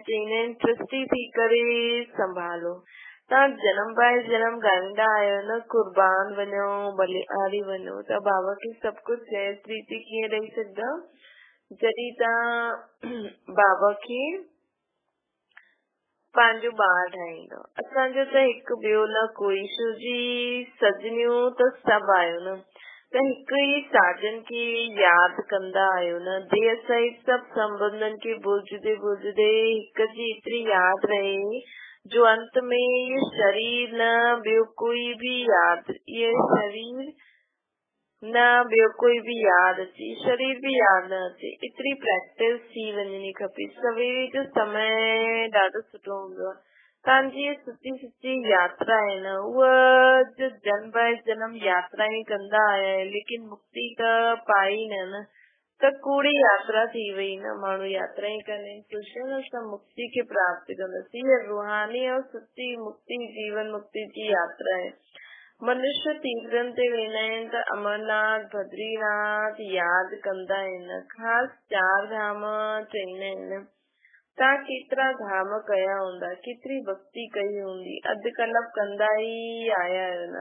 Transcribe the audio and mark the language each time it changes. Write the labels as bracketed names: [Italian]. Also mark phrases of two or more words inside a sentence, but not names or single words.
[Sindhi] चवंदा आहिनि ट्रस्टी थी करे संभालो। तव्हां जन्म बाय जन्म ॻाईंदा आहियो न, कुर्बान वञो बलिहारी वञो, त बाबा खे सभु कुझु सहज रीति कीअं ॾेई सघंदा जॾहिं तव्हां बाबा खे पंहिंजो ॿार ठाहींदो। असांजो त हिकु ॿियो न कोई। छो जी सजनियूं त सभु आहियो न, त हिकु ई साजन खे यादि कंदा आहियो न। देह सहित सभु संबंधन खे बुझदे हिक जी एतिरी यादि रहे जो अंत में [Hindi] ये शरीर [Sindhi] न ॿियो कोई भी यादि अचे, शरीर भी यादि न अचे। एतिरी प्रैक्टिस थी वञणी खपे। सवेरे जो समय ॾाढो सुठो हूंदो आहे। तव्हांजी सच्ची यात्रा आहे न, उहा जन्म बाय जन्म यात्रा ई कंदा आया आहिनि, लेकिन मुक्ति त पाई न त कूड़ी यात्रा थी वई न। माण्हू यात्रा ई कंदा आहिनि, कृष्ण असां मुक्ति खे प्राप्त कंदासीं। [Hindi] ये रूहानी और सच्ची मुक्ति [Sindhi] जीवन मुक्ति जी यात्रा आहे। मनुष्य तीर्थन ते वेंदा आहिनि त अमरनाथ बद्रीनाथ यादि कंदा आहिनि। ख़ासि 4 धाम चईंदा आहिनि। तव्हां केतिरा धाम कया हूंदा, केतिरी भक्ति कई हूंदी, अधु कलाक कंदा ई आया आहियो न।